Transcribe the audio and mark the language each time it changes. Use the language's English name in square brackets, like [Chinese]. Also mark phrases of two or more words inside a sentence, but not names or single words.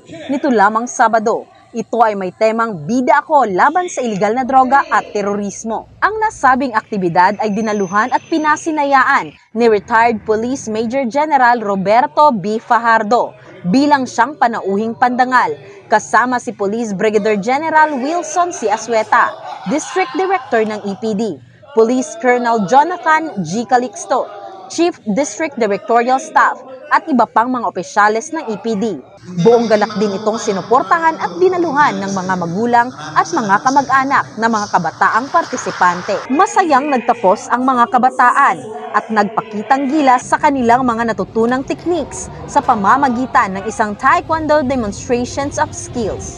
[Filipino] Nito lamang Sabado, ito ay may temang Bida Ako laban sa iligal na droga at terorismo. Ang nasabing aktibidad ay dinaluhan at pinasinayaan ni retired Police Major General Roberto B. Fajardo bilang siyang panauhing pandangal, kasama si Police Brigadier General Wilson C. Asueta, District Director ng EPD, Police Colonel Jonathan G. Calixto, Chief District Directorial Staff, at iba pang mga opisyales ng EPD. Buong galak din itong sinuportahan at dinaluhan ng mga magulang at mga kamag-anak na mga kabataang partisipante. Masayang nagtapos ang mga kabataan at nagpakitang gilas sa kanilang mga natutunang techniques sa pamamagitan ng isang Taekwondo Demonstrations of Skills.